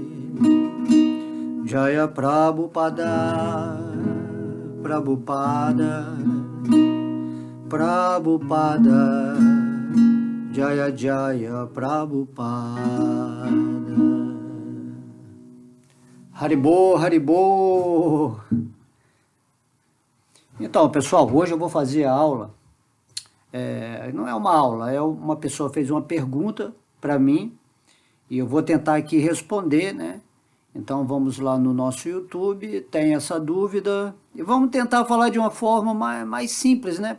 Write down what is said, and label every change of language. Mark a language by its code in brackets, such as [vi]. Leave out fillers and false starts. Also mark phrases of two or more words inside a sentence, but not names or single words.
[sa] जय प्रभुपाद, प्रभुपाद, प्रभुपाद, जय जय प्रभुपाद. हरिबो, हरिबो. [pt] Então, pessoal, hoje eu vou fazer a aula. Não é uma aula, uma pessoa fez uma pergunta para mim e eu vou tentar aqui responder, né? Então vamos lá no nosso YouTube, tem essa dúvida e vamos tentar falar de uma forma mais simples, né?